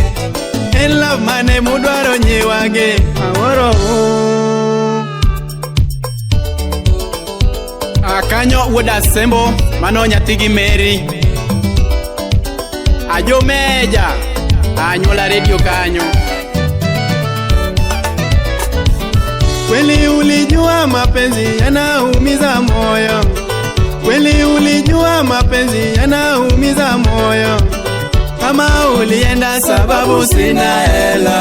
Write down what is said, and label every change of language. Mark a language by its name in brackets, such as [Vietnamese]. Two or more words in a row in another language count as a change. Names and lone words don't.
[Luo (Kenya and Tanzania)] En love mane mudwaro nyiwage. Aworo Akanyo Wuod Asembo mano nyathigi Mary. Ajo meja anyuola radio kanyo. [Swahili] Kweli ulijua mapenzi yanaumiza moyo. Kweli ulijua mapenzi yanaumiza moyo. Kama ulienda sababu sina hela.